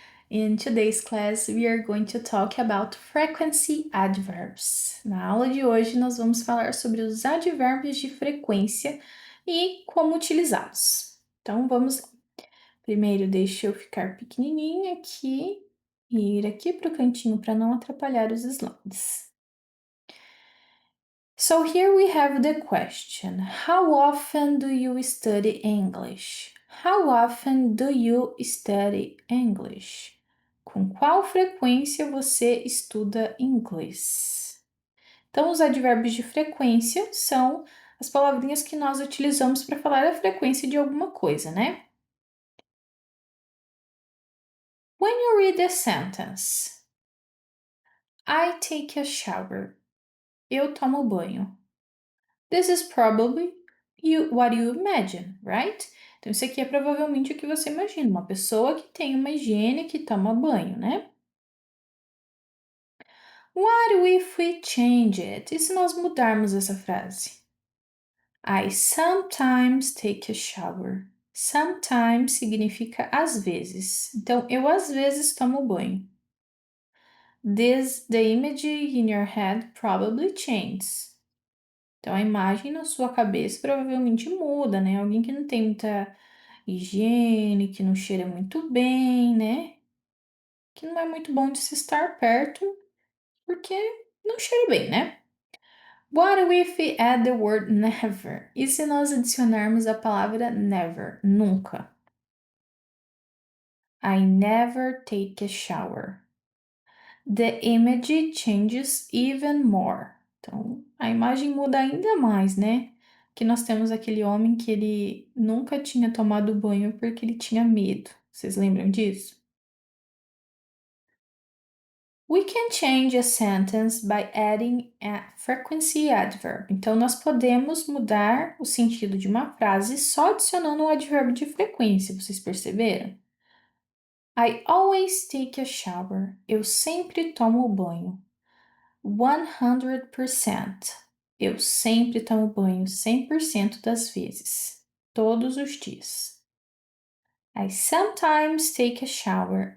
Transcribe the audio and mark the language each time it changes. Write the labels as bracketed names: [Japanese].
[English] In today's class, we are going to talk about frequency adverbs. [Portuguese] Na aula de hoje, nós vamos falar sobre os advérbios de frequência e como utilizá-los. Então, vamos lá. Primeiro, deixa eu ficar pequenininha aqui e ir aqui para o cantinho para não atrapalhar os slides. [English] So here we have the question, how often do you study English? How often do you study English? [Portuguese] Com qual frequência você estuda inglês? Então, os advérbios de frequência são as palavrinhas que nós utilizamos para falar a frequência de alguma coisa, né? [English] When you read the sentence, I take a shower. [Portuguese] Eu tomo banho. [English] This is probably what you imagine, right? [Portuguese] Então, isso aqui é provavelmente o que você imagina, uma pessoa que tem uma higiene, que toma banho, né? [English] What if we change it? [Portuguese] E se nós mudarmos essa frase? [English] I sometimes take a shower. [Portuguese] Sometimes significa às vezes. Então, eu às vezes tomo banho. [English] The image in your head probably changes. [Portuguese] Então, a imagem na sua cabeça provavelmente muda, né? Alguém que não tem muita higiene, que não cheira muito bem, né? Que não é muito bom de se estar perto, porque não cheira bem, né? [English] What if we add the word never? [Portuguese] E se nós adicionarmos a palavra never? Nunca. [English] I never take a shower. The image changes even more. [Portuguese] Então, a imagem muda ainda mais, né? Que nós temos aquele homem que ele nunca tinha tomado banho porque ele tinha medo. Vocês lembram disso? [English] We can change a sentence by adding a frequency adverb. [Portuguese] Então, nós podemos mudar o sentido de uma frase só adicionando um advérbio de frequência, vocês perceberam? [English] I always take a shower. [Portuguese] Eu sempre tomo banho. 100%. Eu sempre tomo banho 100% das vezes. Todos os dias. [English] I sometimes take a shower.